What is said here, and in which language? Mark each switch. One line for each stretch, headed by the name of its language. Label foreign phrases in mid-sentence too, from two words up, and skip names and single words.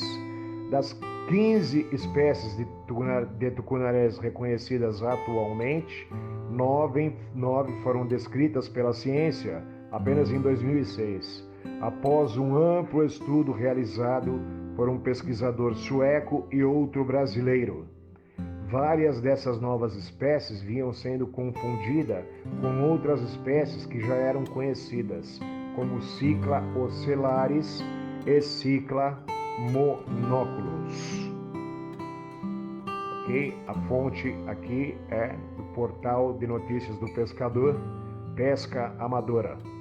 Portuguese: Das 15 espécies de tucunarés reconhecidas atualmente, 9 foram descritas pela ciência apenas em 2006, após um amplo estudo realizado por um pesquisador sueco e outro brasileiro. Várias dessas novas espécies vinham sendo confundidas com outras espécies que já eram conhecidas, como Cichla ocellaris e Cichla monoculus. Ok? A fonte aqui é do portal de notícias do pescador, Pesca Amadora.